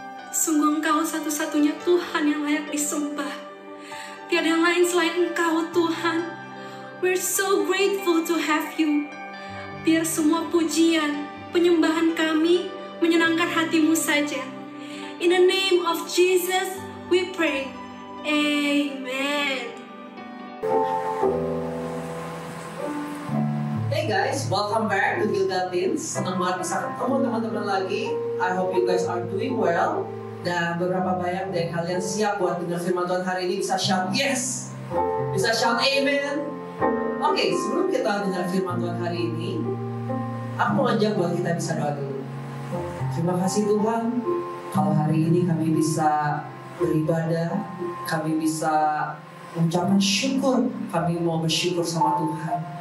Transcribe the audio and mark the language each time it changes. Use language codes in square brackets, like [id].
[id] Sungguh Engkau satu-satunya Tuhan yang layak disembah. Tiada yang lain selain Engkau Tuhan. [en] We're so grateful to have you. [id] Biar semua pujian, penyembahan kami menyenangkan hati-Mu saja. [en] In the name of Jesus we pray. Amen. Hey guys, welcome back to Gilgal Teens. [id] Senang banget bisa ketemu teman-teman lagi. [en] I hope you guys are doing well. [id] Dan beberapa banyak dari kalian siap buat dengar firman Tuhan hari ini. Bisa [en] shout yes, [id] bisa [en] shout amen. [id] Oke, sebelum kita dengar firman Tuhan hari ini, aku mau ajak buat kita bisa doa dulu. Terima kasih Tuhan, kalau hari ini kami bisa beribadah, kami bisa mengucapkan syukur, kami mau bersyukur sama Tuhan.